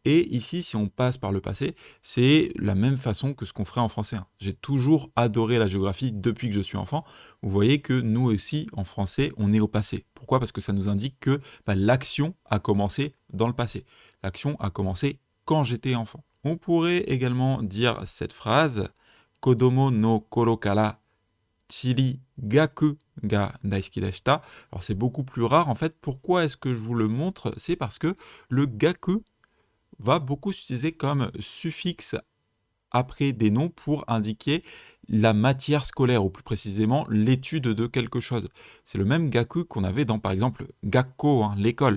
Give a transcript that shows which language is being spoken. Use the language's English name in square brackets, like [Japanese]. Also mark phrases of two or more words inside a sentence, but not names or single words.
[French] Et ici, si on passe par le passé, c'est la même façon que ce qu'on ferait en français, hein. J'ai toujours adoré la géographie depuis que je suis enfant. Vous voyez que nous aussi, en français, on est au passé. Pourquoi? Parce que ça nous indique que l'action a commencé dans le passé. L'action a commencé quand j'étais enfant. On pourrait également dire cette phrase [Japanese] 子供 の 頃 から 地理学 が 大好き でした. [French] Alors c'est beaucoup plus rare en fait. Pourquoi est-ce que je vous le montre? C'est parce que le gaku va beaucoup s'utiliser comme suffixe après des noms pour indiquer la matière scolaire, ou plus précisément l'étude de quelque chose. C'est le même gaku qu'on avait dans, par exemple, gakko, hein, l'école.